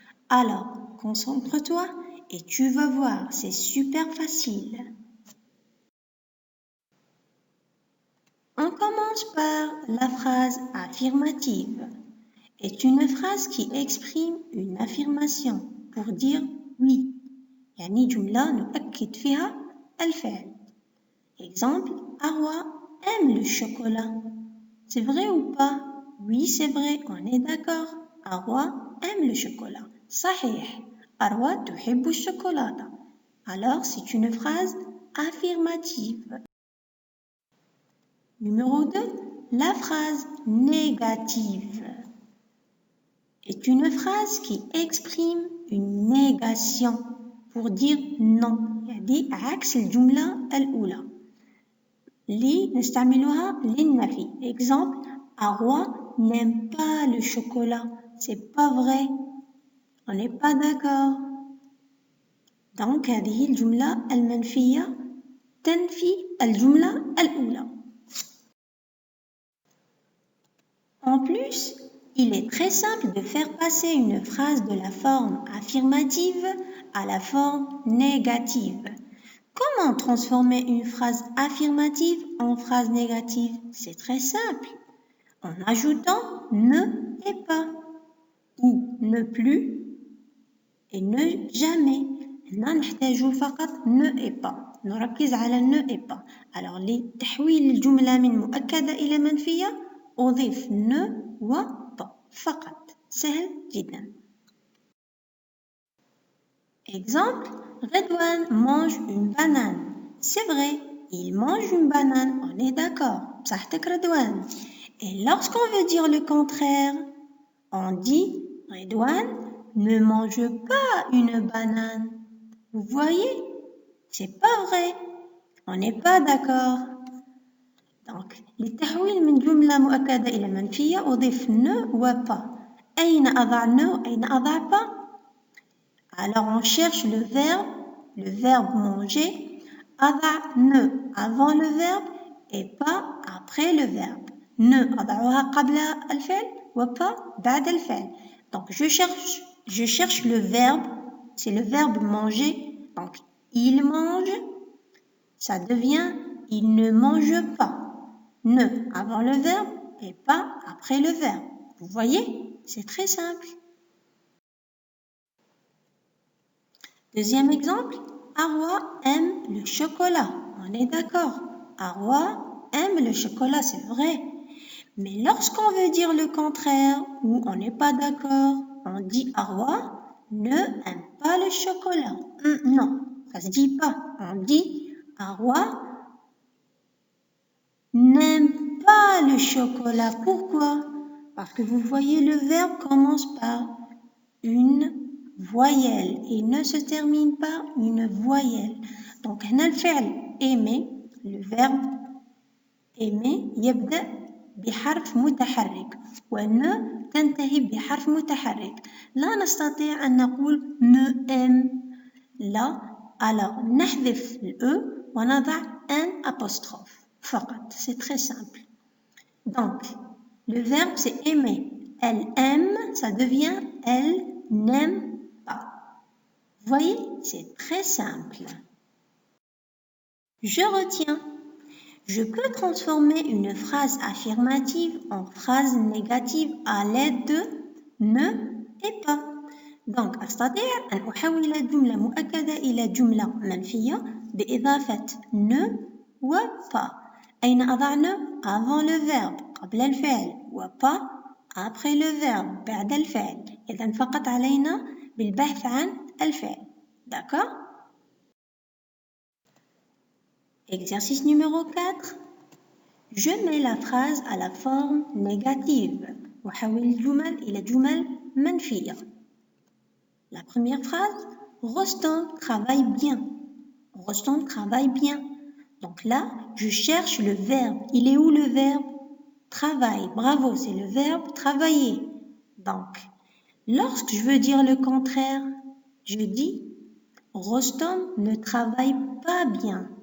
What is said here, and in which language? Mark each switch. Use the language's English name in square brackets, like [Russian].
[French] Alors, concentre-toi et tu vas voir, c'est super facile. On commence par la phrase affirmative. C'est une phrase qui exprime une affirmation pour dire oui. [Arabic] يعني جملة نؤكد فيها الفعل. [French] Exemple, Arwa aime le chocolat. C'est vrai ou pas? Oui, c'est vrai, on est d'accord. Arwa aime le chocolat. [Arabic] صحيح. Arwa تحب الشوكولاتة. [French] Alors, c'est une phrase affirmative. Numéro 2, la phrase négative est une phrase qui exprime une négation pour dire non. [Arabic] يعني عكس الجملة الأولى. اللي نستعملوها للنفي. [French] Exemple, Arwa n'aime pas le chocolat. C'est pas vrai. On n'est pas d'accord. [Arabic] Donc هذه الجملة المنفية تنفي الجملة الأولى. [French] En plus, il est très simple de faire passer une phrase de la forme affirmative à la forme négative. Comment transformer une phrase affirmative en phrase négative? C'est très simple. En ajoutant ne et pas, ou ne plus et ne jamais. [Arabic] هنا نحتاجو فقط ne et pas. نركز على ne et pas. Alors لتحويل الجملة من مؤكدة إلى منفية أضيف ne و pas فقط. سهل جدا. [French] Exemple, Redouane mange une banane. C'est vrai, il mange une banane, on est d'accord. [Arabic] صحتك [French] Redouane. Et lorsqu'on veut dire le contraire, on dit Redouane ne mange pas une banane. Vous voyez, c'est pas vrai. On n'est pas d'accord. [Arabic] Donc, للتحويل من جملة مؤكدة إلى منفية أضيف ne و pas. أين أضع ne وأين أضع pas? [French] Alors, on cherche le verbe manger, [Arabic] أضع [French] ne avant le verbe et pas après le verbe. [Arabic] Ne أضعها قبل الفعل و pas بعد الفعل. [French] Donc, je cherche le verbe, c'est le verbe manger. Donc, il mange, ça devient il ne mange pas. Ne avant le verbe et pas après le verbe. Vous voyez, c'est très simple. Deuxième exemple, Arwa aime le chocolat. On est d'accord. Arwa aime le chocolat, c'est vrai. Mais lorsqu'on veut dire le contraire ou on n'est pas d'accord, on dit Arwa ne aime pas le chocolat. Non, ça se dit pas. On dit Arwa n'aime pas le chocolat. Pourquoi? Parce que vous voyez, le verbe commence par une voyelle et ne se termine par une voyelle. [Arabic] Donc, هنا الفعل aimer, [French] le verbe aimer [Arabic] يبدأ بحرف متحرك وne تنتهي بحرف متحرك. لا نستطيع أن نقول ne aime. لا. [French] Alors, [Arabic] نحذف le ونضع [French] un apostrophe. [Arabic] فقط. [French] C'est très simple. Donc, Le verbe, c'est aimer. Elle aime, ça devient elle n'aime pas. Vous voyez, c'est très simple. Je retiens. Je peux transformer une phrase affirmative en phrase négative à l'aide de ne et pas. [Arabic] Donc أستطيع أن أحول جملة مؤكدة إلى جملة منفية بإضافة ne و pas. أين أضع ne [French] avant le verbe [Arabic] قبل الفعل و pas [French] après le verbe [Arabic] بعد الفعل. إذن فقط علينا بالبحث عن الفعل. [French] D'accord? Exercice numéro 4. Je mets la phrase à la forme négative. [Arabic] وحول الجمل إلى جمل منفية. [French] La première phrase, Rostom travaille bien. Rostom travaille bien. Donc là, je cherche le verbe. Il est où le verbe? Travaille. Bravo, c'est le verbe travailler. Donc, lorsque je veux dire le contraire, je dis Rostom ne travaille pas bien.